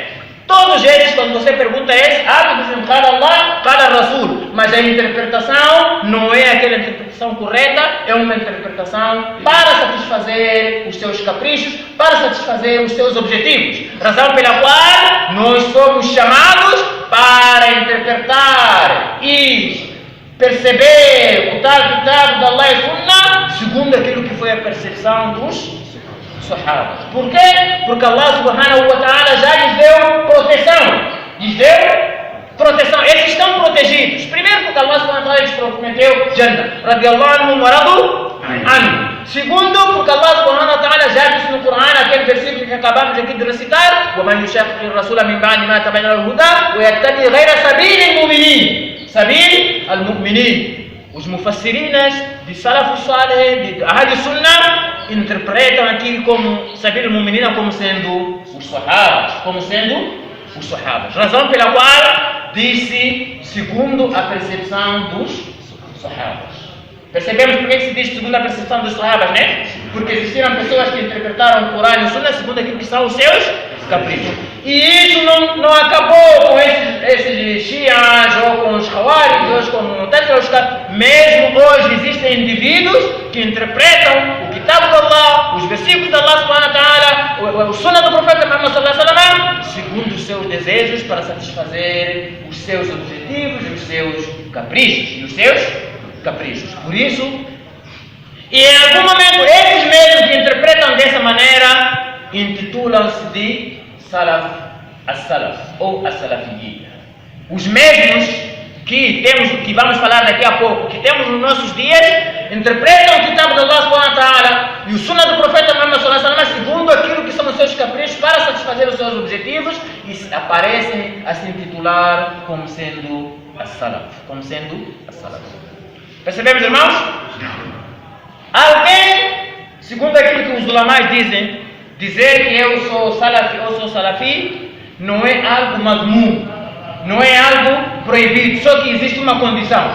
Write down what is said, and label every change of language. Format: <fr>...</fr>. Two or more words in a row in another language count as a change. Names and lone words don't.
<pt>Todos eles, quando você pergunta eles, dizem</pt> <ar>قال الله، قال رسول,</ar> <pt>mas a interpretação não é aquela interpretação correta, é uma interpretação para satisfazer os seus caprichos, para satisfazer os seus objetivos. Razão pela qual nós somos chamados para interpretar e perceber o tal Kitab de Allah e Sunnah segundo aquilo que foi a percepção dos Sahabas. Por quê? Porque</pt> <ar>الله سبحانه وتعالى</ar> <pt>já lhes deu proteção. Lhes deu proteção. Eles estão protegidos. Primeiro porque</pt> <ar>الله سبحانه وتعالى</ar> <pt>lhes prometeu Jannah.</pt> <ar>رضي الله عنه ورضوا عنه.</ar> <pt>Segundo porque</pt> <ar>الله سبحانه وتعالى</ar> <pt>já disse no Coran, aquele versículo que acabamos aqui de recitar:</pt> <ar>وَمَنْ يُشَاقِقِ الرَّسُولَ مِنْ بَعْدِ مَا تَبَيَّنَ لَهُ الْهُدَى وَيَتَّبِعْ غَيْرَ سَبِيلِ الْمُؤْمِنِينَ. سبيل المؤمنين.</ar> <pt>Os mufassirinas de</pt> <ar>سلف صالح,</ar> <pt>de</pt> <ar>أهل سنة,</ar> <pt>interpretam aqui como</pt> <ar>سبيل المؤمنين</ar> <pt>como sendo os Sahabas, razão pela qual disse segundo a percepção dos Sahabas. Percebemos porque que se diz segundo a percepção dos Sahabas, né? Porque existiram pessoas que interpretaram o Corão e o Sunnah segundo aquilo que são os seus caprichos. E isso não acabou com esses Shias ou com os Khawarij, ou com o Mu'tazila. Mesmo hoje existem indivíduos que interpretam o Kitab de Allah, os versículos de</pt> <ar>الله سبحانه وتعالى,</ar> <pt>o Sunnah do profeta Muhammad</pt> <ar>صلى الله عليه وسلم,</ar> <pt>segundo os seus desejos para satisfazer os seus objetivos e os seus caprichos. Por isso, e em algum momento esses mesmos que interpretam dessa maneira intitulam-se de Salaf, as-Salaf ou as-Salafiyyin. Os mesmos que vamos falar daqui a pouco, que temos nos nossos dias, interpretam o Kitab de</pt> <ar>الله سبحانه وتعالى</ar> <pt>e o Sunnah do profeta Muhammad</pt> <ar>صلى الله عليه وسلم</ar> <pt>segundo aquilo que são os seus caprichos para satisfazer os seus objetivos e aparecem a se intitular como sendo as-Salaf. Percebemos, irmãos? Alguém, segundo aquilo que os ulamais dizem, dizer que eu sou salafi, não é algo madmum, não é algo proibido, só que existe uma condição.</pt>